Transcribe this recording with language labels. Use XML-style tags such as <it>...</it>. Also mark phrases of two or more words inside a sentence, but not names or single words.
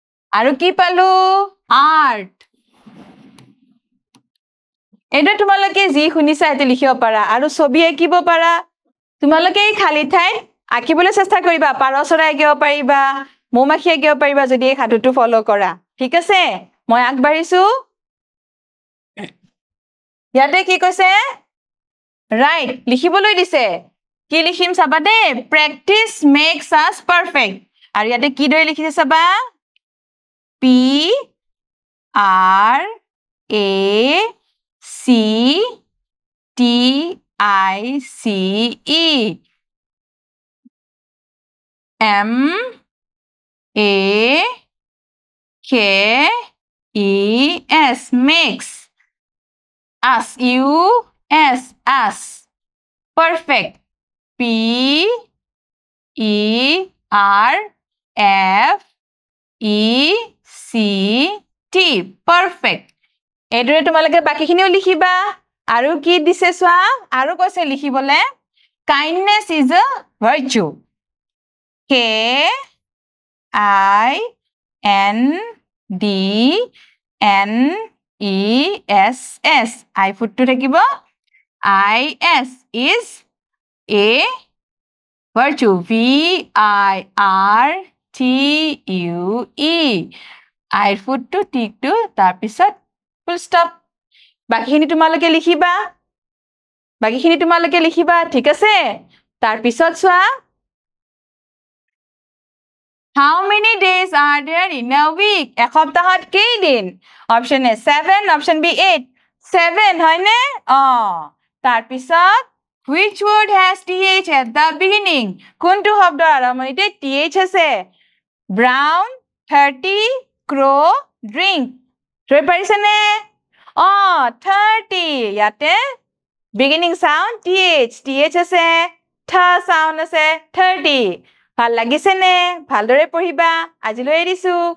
<as>আৰু কি পালো আৰ্ট এটা তোমালোকে যি শুনিছা এতে লিখিব পাৰা আৰু ছবি আঁকিব পাৰা তোমালোকে এই খালি ঠাইত আঁকিবলৈ চেষ্টা কৰিবা পাৰ চৰাই আঁকিব পাৰিবা মৌমাখি আঁকিব পাৰিবা যদি এই সাধুটো ফলো কৰা ঠিক আছে মই আগবাঢ়িছো ইয়াতে কি কৈছে ৰাইট লিখিবলৈ দিছে কি লিখিম চাবা</as> <en>the practice makes us perfect</en> <as>আৰু ইয়াতে কি দৰে লিখিছে চাবা</as> <en>P R A C T I C E M A K E S makes us U S us perfect P E R F E C T perfect</en> <as>এদৰে তোমালোকে বাকিখিনিও লিখিবা আৰু কি দিছে সোৱা আৰু কৈছে লিখিবলে</as> <en>kindness is a virtue K I N D N E S S I</en> <as>ফুটটো থাকিব</as> <en>I S is a virtue V I R T U E I</en> <as>ফুটটো টিকটো তাৰ পিছত</as> <en>full stop</en> <as>বাকিখিনি তোমালোকে লিখিবা ঠিক আছে তাৰ পিছত সোৱা</as> <en>How many days are there in a week?</en> <as>এসপ্তাহত কেইদিন?</as> <en>Option A 7, option B 8. 7 হয়নে? তাৰ পিছত which word has th at the beginning?</en> <as>কোনটো শব্দৰ আৰম্ভণিতে th আছে?</as> <en>Brown, 30, crow, drink.</en> <as>ধৰি পাৰিছেনে? 30 ইয়াতে</as> <en>beginning sound th</en> <as>আছে</as> <en>th sound</en> <as>আছে 30 ভাল লাগিছে নে ভালদৰে পঢ়িবা আজিলৈ এৰিছো</as>